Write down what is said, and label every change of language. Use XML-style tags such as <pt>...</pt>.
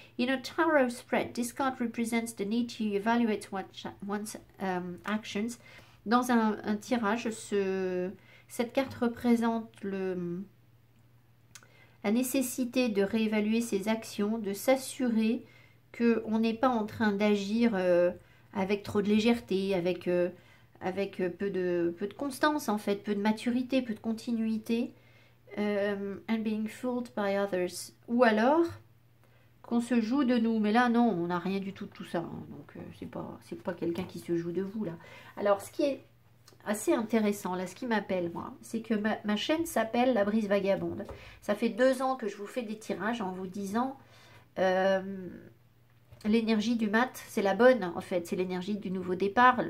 <en>In a tarot spread, this card represents the need to evaluate one's actions.</en> <fr>Dans un tirage, cette carte représente la nécessité de réévaluer ses actions, de s'assurer qu'on n'est pas en train d'agir avec trop de légèreté, avec peu de constance en fait, peu de maturité, peu de continuité.</fr> <en>And being fooled by others.</en> <fr>Ou alors qu'on se joue de nous. Mais là, non, on n'a rien du tout de tout ça. Hein. Donc, c'est pas quelqu'un qui se joue de vous, là. Alors, ce qui est assez intéressant, là, ce qui m'appelle, moi, c'est que ma chaîne s'appelle La Brise Vagabonde. Ça fait 2 ans que je vous fais des tirages en vous disant l'énergie du mat, c'est la bonne, en fait. C'est l'énergie du nouveau départ.</fr>